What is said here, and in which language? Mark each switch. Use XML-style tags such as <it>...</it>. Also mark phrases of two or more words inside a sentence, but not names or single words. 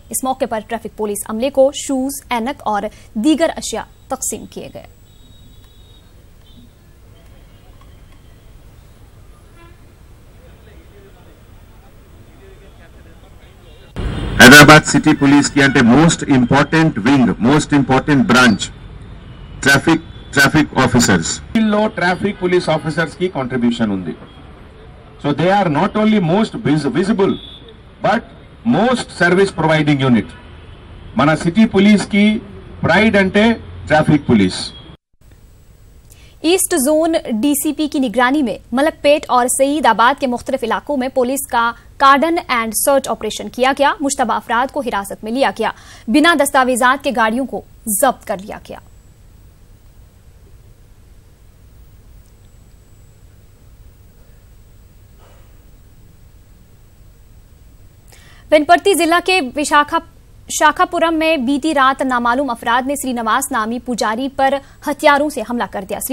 <ur>اس موقع پر ٹریفک پولیس عملے کو شوز، عینک اور دیگر اشیا تقسیم کیے گئے. حیدرآباد سٹی پولیس کی</ur> <en>అంటే most important wing, most important branch traffic officers.</en> <te>లో</te> <en>traffic police officers</en> <te>కి కాంట్రిబ్యూషన్ ఉంది.</te> <en>So they are not only most visible but most service providing unit.</en> <te>మన</te> <en>city police</en> <te>కి ప్రైడ్ అంటే</te> <en>traffic police.</en> <ur>ایسٹ زون ڈی سی پی کی نگرانی میں ملک پیٹ اور سعیدآباد کے مختلف علاقوں میں پولیس کا</ur> <en>cordon and search operation</en> <ur>کیا گیا. مشتبہ افراد کو حراست میں لیا گیا۔ بنا دستاویزات کے گاڑیوں کو ضبط کر لیا گیا. ونپرتی ضلع کے شاکھاپورم میں بیتی رات نامعلوم افراد نے سرینواس نامی پجاری پر ہتھیاروں سے حملہ کر دیا.</ur>